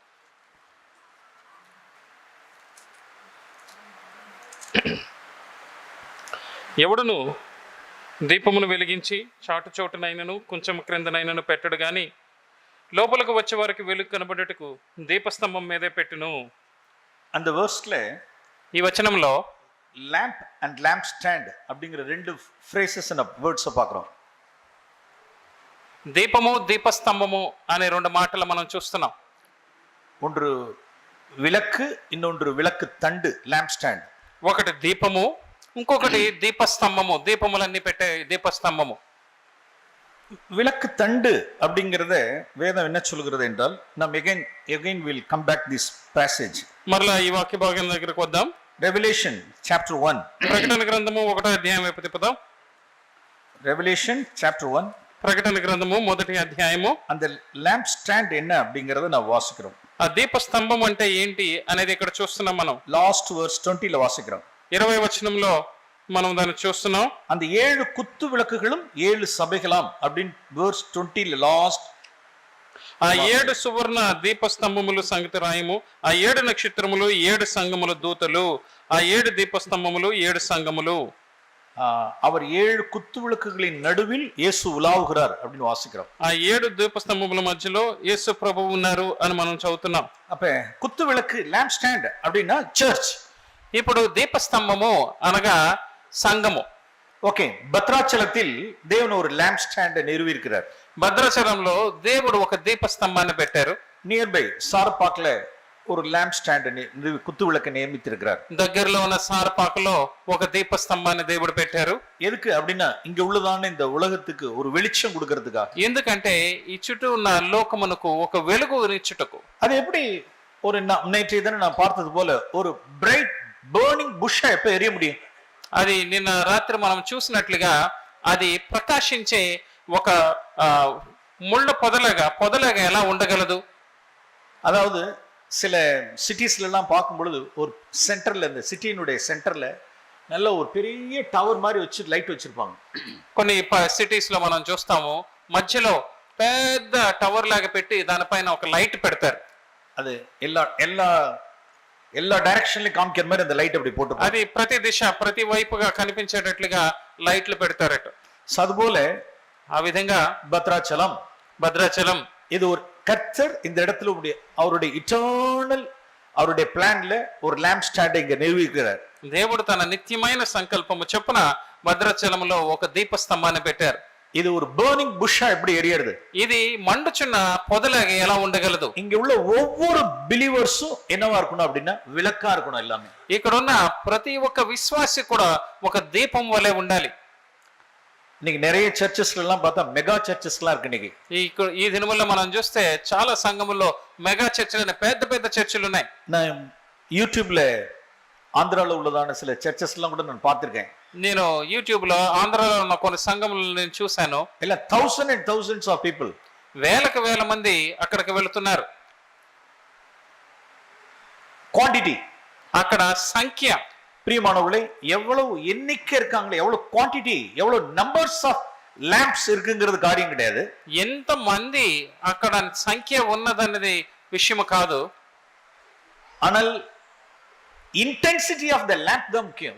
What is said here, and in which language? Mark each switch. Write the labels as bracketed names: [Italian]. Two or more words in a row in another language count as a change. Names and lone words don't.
[Telugu] ఎవడును దీపమును వెలిగించి చాటు చోటునైనను కొంచెం క్రిందనైనను పెట్టడు గాని లోపలికి వచ్చే వారికి వెలుగు కనబడుటకు దీపస్తంభం మీదే పెట్టును. [English] And the verse [Telugu] ఈ వచనంలో [English] lamp and lamp stand [Tamil] அப்படிங்கிற ரெண்டு [English] phrases and words பார்க்கிறோம். [Telugu] దీపము దీపస్తంభము అనే రెండు మాటలు మనం చూస్తున్నాం. [Tamil] ஒன்று விளக்கு, இன்னொன்று விளக்கு தண்டு, [English] lamp stand. [Telugu] ఒకటి దీపము, ఇంకొకటి దీపస్తంభము, దీపములన్నీ పెట్టే దీపస్తంభము. [Tamil] விளக்கு தண்டு அப்படிங்கிறத வேதம் என்ன சொல்கிறது என்றால், நாம் [English] again will come back this passage. [Telugu] మరలా ఈ వాక్య భాగం దగ్గరకు వద్దాం. [English] Revelation chapter 1. [Telugu] ప్రకటన గ్రంథము 1వ అధ్యాయం వైపు తిప్పుదాం. [English] Revelation chapter 1. [Telugu] ప్రకటన గ్రంథము 1వ అధ్యాయము. [Tamil] அந்த [English] lamp stand [Tamil] என்ன அப்படிங்கறத நான் வாசிக்கிறோம். [Telugu] ఆ దీపస్తంభం అంటే ఏంటి అనేది ఇక్కడ చూస్తున్నాం మనం. [English] last verse [Tamil] 20 లో వాసిக்கிறோம். [Telugu] 20వ వచనంలో మనం దాన్ని చూస్తున్నాం. [Tamil] அந்த 7 குத்து விளக்குகளும் 7 சபைகளாம் அப்படிን verse 20 లో లాస్ట్. [Telugu] ఆ 7 సువర్ణ దీపస్తంభములు సంగతి రాయము, ఆ 7 నక్షత్రములు 7 సంఘముల దూతలు, ఆ 7 దీపస్తంభములు 7 సంఘములు. [Tamil] அவர் 7 குத்து விளக்குகளின் நடுவில் இயேசு உலாவுகிறார் அப்படின்னு வாசிக்கிறோம். [Telugu] ఆ 7 దీపస్తంభముల మధ్యలో యేసు ప్రభువు ఉన్నారు అని మనం చదువుతున్నాం. [Tamil] அப்ப குத்து விளக்கு [English] lamp stand [Tamil] அப்படின்னா చర్చ్. [Telugu] ఇప్పుడు దీపస్తంభము అనగా సంఘము. [Tamil] ఓకే, భద్రాచలத்தில் தேவன் ஒரு [English] lamp stand [Tamil] நிறுவி இருக்கிறார். [Telugu] భద్రాచలంలో దేవుడు ఒక దీపస్తంభాన్ని పెట్టారు. [Tamil] నియర్ సారపాక్ల ஒரு [English] lamp stand [Tamil] குத்து விளக்கு நியமித்திருக்கிறார். [Telugu] దగ్గరలో ఉన్న సారపాకలో ఒక దీపస్తంభాన్ని దేవుడు పెట్టారు. [Tamil] எதுக்கு அப்படின்னா இங்க உள்ளதான இந்த உலகத்துக்கு ஒரு வெளிச்சம் கொடுக்கிறதுக்காக. [Telugu] ఎందుకంటే ఈ చుట్టూ ఉన్న లోకమునకు ఒక వెలుగు నిచ్చుటకు. [Tamil] அது எப்படி ஒரு நேற்றைய தினம் நான் பார்த்தது போல ஒரு [English] bright burning bush [Tamil] எப்ப ఎரிய முடியும்? [Telugu] అది నిన్న రాత్రి మనం చూసినట్లుగా అది ప్రకాశించే ఒక ముళ్ళ పొదలాగా ఎలా ఉండగలదు? [Tamil] அதாவது சில சிட்டிஸ்ல எல்லாம் பார்க்கும் பொழுது ஒரு சென்டர்ல, இந்த சிட்டியினுடைய சென்டர்ல நல்ல ஒரு பெரிய டவர் மாதிரி வச்சு லைட் வச்சிருப்பாங்க. [Telugu] కొన్ని సిటీస్ లో మనం చూస్తాము, మధ్యలో పెద్ద టవర్ లాగా పెట్టి దానిపైన ఒక లైట్ పెడతారు. [Tamil] அது எல்லா டைரக்ஷன்லயும் காமிக்கிற மாதிரி அந்த லைட் அப்படி போட்டு, [Telugu] అది ప్రతి దిశ ప్రతి వైపుగా కనిపించేటట్లుగా లైట్లు పెడతారట. [Tamil] அதுபோல [Telugu] ఆ విధంగా భద్రాచలం [Tamil] இது ஒரு கர்த்தர் இந்த இடத்துல அவருடைய இட்டர்னல் அவருடைய பிளான்ல ஒரு [English] lamp stand [Tamil] இங்க நிறுவிக்கிறார். [Telugu] దేవుడు తన నిత్యమైన సంకల్పము చొప్పున భద్రాచలంలో ఒక దీపస్తంభాన్ని పెట్టారు. [Tamil] இது ஒரு [English] burning bush [Tamil] எப்படி எரியுது? [Telugu] ఇది మండుచున్న పొదలాగా ఎలా ఉండగలదు? [Tamil] இங்க உள்ள ஒவ்வொரு பிலீவர்ஸும் என்னவா இருக்கணும் அப்படின்னா விளக்கா இருக்கணும். எல்லாமே [Telugu] ఇక్కడ ఉన్న ప్రతి ఒక్క విశ్వాసి కూడా ఒక దీపం వలె ఉండాలి. [Tamil] இன்னைக்கு நிறைய சர்ச்சஸ்ல எல்லாம் பார்த்தா [English] mega churches [Tamil] எல்லாம் இருக்கு. இன்னைக்கு [Telugu] ఈ దినముల్లో మనం చూస్తే చాలా సంఘముల్లో మెగా చర్చిలు, పెద్ద పెద్ద చర్చిలు ఉన్నాయి. [Tamil] நான் యూట్యూబ్ல ఆంధ్రాలో உள்ளதான சில சர்ச்சஸ் எல்லாம் கூட நான் பார்த்திருக்கேன். [Telugu] నేను యూట్యూబ్ లో ఆంధ్రాలో ఉన్న కొన్ని సంఘములను నేను చూశాను. [English] ఇలా thousands of people, [Telugu] వేల మంది అక్కడికి వెళుతున్నారు. క్వాంటిటీ అక్కడ సంఖ్య, [Tamil] பிரியமானவர்களே, எவ்வளவு எண்ணிக்கை இருக்காங்களே, எவ்வளவு குவான்டிட்டி, எவ்வளவு [English] numbers of lamps [Tamil] இருக்குங்கிறது காரியம் கிடையாது. [Telugu] ఎంత మంది అక్కడ సంఖ్య ఉన్నదన్నది విషయం కాదు. [English] ஆனால் intensity of the lamp the ముఖ్యం.